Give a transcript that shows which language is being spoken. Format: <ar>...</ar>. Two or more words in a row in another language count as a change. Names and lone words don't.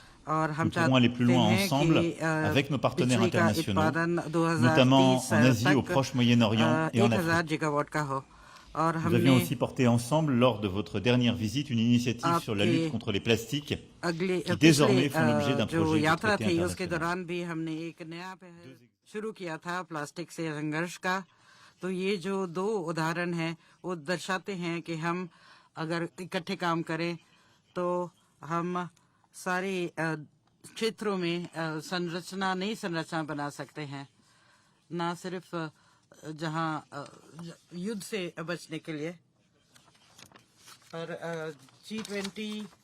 <fr>Nous pourrons aller plus loin ensemble avec nos partenaires internationaux, notamment en Asie, au Proche-Moyen-Orient et en Afrique. Nous avions aussi porté ensemble, lors de votre dernière visite, une initiative sur la lutte contre les plastiques, qui désormais font l'objet d'un projet de traité international.</fr> <hi>तो ये जो दो उदाहरण हैं वो दर्शाते हैं कि हम अगर इकट्ठे काम करें तो हम सारे क्षेत्रों में संरचना नई संरचना बना सकते हैं, ना सिर्फ जहां युद्ध से बचने के लिए पर G20</hi>